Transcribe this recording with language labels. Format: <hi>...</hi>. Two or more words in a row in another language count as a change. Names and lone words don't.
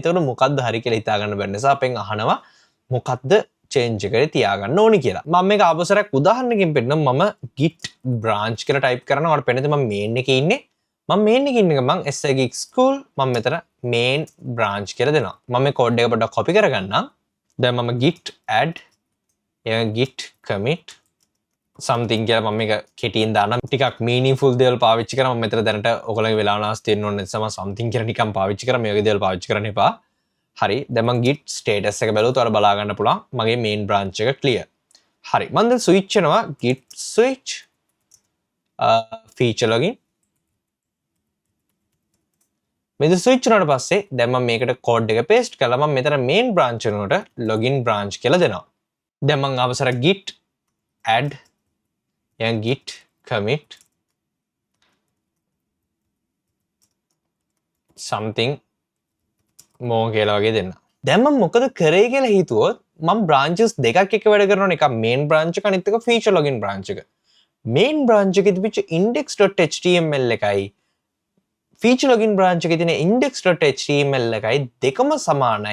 <si>ඒතකොට මොකද්ද හරි කියලා හිතා ගන්න බැරි නිසා අපෙන් අහනවා මොකද්ද change එකේ තියාගන්න ඕනි කියලා. මම මේක අවසරයක් උදාහරණකින් පෙන්නනම් මම</si> <en>git branch</en> <si>කියලා type කරනවා. ඔයාලට පෙන්නද මම main එකේ ඉන්නේ. මම main එකේ ඉන්න එක මම SAGIG school මම මෙතන</si> <en>main branch</en> <si>කියලා දෙනවා. මම මේ code එක පොඩ්ඩක් copy කරගන්නම්. දැන් මම</si> <en>git add</en> <si>ඊළඟ</si> <en>git commit something</en> <si>කියලා මම මේක කෙටියෙන් දානම්. ටිකක් meaningful දේවල් පාවිච්චි කරා. මම මෙතන දැනට ඔයගොල්ලෝගේ වෙලාව නාස් තියෙන්න ඕන නිසා මම something කියලා නිකන් පාවිච්චි කරා. මේ වගේ දේවල් පාවිච්චි කරන්න එපා. හරි දැන් මම</si> <en>git status</en> <si>එක බැලුවොත් ඔයාලා බලා ගන්න පුළුවන් මගේ</si> <en>main branch</en> <si>එක clear. හරි මම දැන් switch වෙනවා</si> <en>git switch feature login.</en> <si>මෙතන switch වුණාට පස්සේ දැන් මම මේකට code එක paste කරලා මම මෙතන</si> <en>main branch</en> <si>වෙනුවට</si> <en>login branch</en> <si>කියලා දෙනවා. දැන් මම අවසර</si> <en>git add and git commit something</en> <si>මෝ කියලා වගේ දෙන්න. දැන් මම මොකද කරේ කියලා හිතුවොත් මම branches දෙකක් එක වැඩ කරනවා. එකක්</si> <en>main branch</en> <si>එක අනිත් එක</si> <en>feature login branch</en> <si>එක.</si> <en>main branch</en> <si>එකේ තිබිච්ච index.html එකයි</si> <en>feature login branch</en> <si>එකේ තියෙන index.html එකයි දෙකම සමානයි.</si>